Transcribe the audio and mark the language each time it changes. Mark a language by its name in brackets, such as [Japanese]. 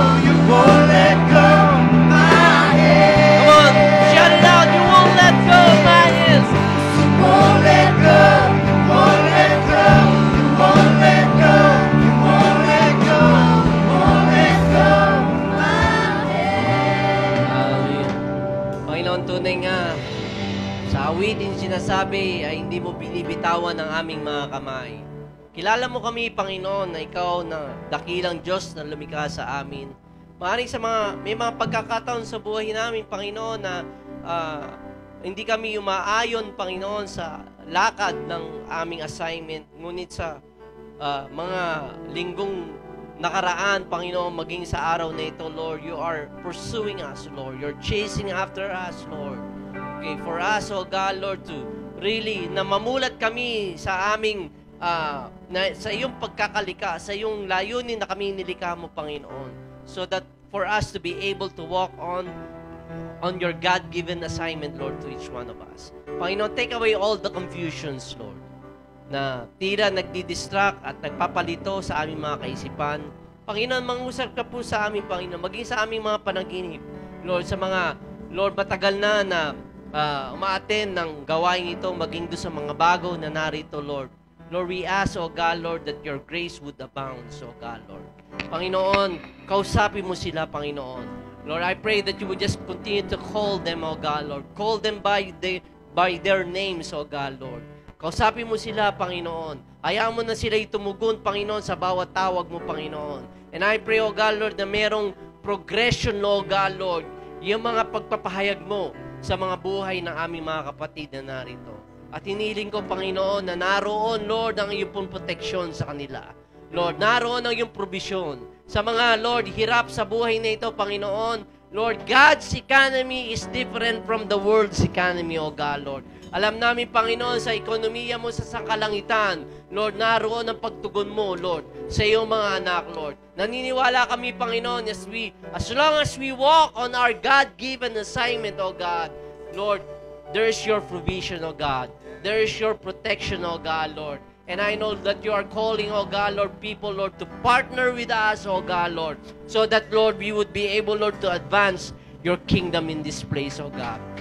[English] You won't let go of my hand. Come on, shout it out. You won't let go of my hands. You won't let go. You won't let go. You won't let go. You won't let go. You won't let go of my hand. Hallelujah. [Filipino] Panginoon, tunay nga, sa awitin sinasabi ay hindi mo binibitawan ang aming mga kamay. Kilala mo kami, Panginoon, na ikaw na dakilang Diyos na lumikha sa amin. Maaaring may mga pagkakataon sa buhay namin, Panginoon, na hindi kami umaayon, Panginoon, sa lakad ng aming assignment. Ngunit sa mga linggong nakaraan, Panginoon, maging sa araw na ito, Lord, [English] you are pursuing us, [Filipino] Lord. [English] You're chasing after us, Lord. [Filipino] Okay, [English] for us, oh God, Lord, to really, [Filipino] na mamulat kami sa aming, sa iyong pagkakalika, sa iyong layunin na kami nilikha mo, Panginoon. [English] So that for us to be able to walk on your God-given assignment, Lord, to each one of us. [Filipino] Panginoon, [English] take away all the confusions, [Filipino] Lord, na tira nagdi-distract at nagpapalito sa aming mga kaisipan. Panginoon, mangusap ka po sa aming, Panginoon, maging sa aming mga panaginip. Lord, sa mga, Lord, matagal na umaattend ng gawain ito, maging doon sa mga bago na narito, Lord. [English] Lord, we ask, O God, Lord, that your grace would abound, O God, Lord. Panginoon, [Filipino] kausapin mo sila, [English] Panginoon. Lord, I pray that you would just continue to call them, O God, Lord. Call them by their names, O God, Lord. [Filipino] Kausapin mo sila, Panginoon. Hayaan mo na sila itumugon, Panginoon, sa bawat tawag mo, Panginoon. [English] And I pray, O God, [Filipino] Lord, na merong progression, O God, Lord, yung mga pagpapahayag mo sa mga buhay ng aming mga kapatid na narito. At hiniling ko, Panginoon, na naroon, Lord, ang iyong pong proteksyon sa kanila. Lord, naroon ang iyong provision sa mga, Lord, hirap sa buhay na ito, Panginoon. [English] Lord, God's economy is different from the world's economy, O God, Lord. [Filipino] Alam namin, Panginoon, sa ekonomiya mo sa sangkalangitan, Lord, naroon ang pagtugon mo, Lord, sa iyong mga anak, Lord. Naniniwala kami, [English] Panginoon, as long as we walk on our God-given assignment, O God, Lord, there is your provision, O God. There is your protection, O God, Lord. And I know that you are calling, O God, Lord, people, Lord, to partner with us, O God, Lord, so that, Lord, we would be able, Lord, to advance your kingdom in this place, O God.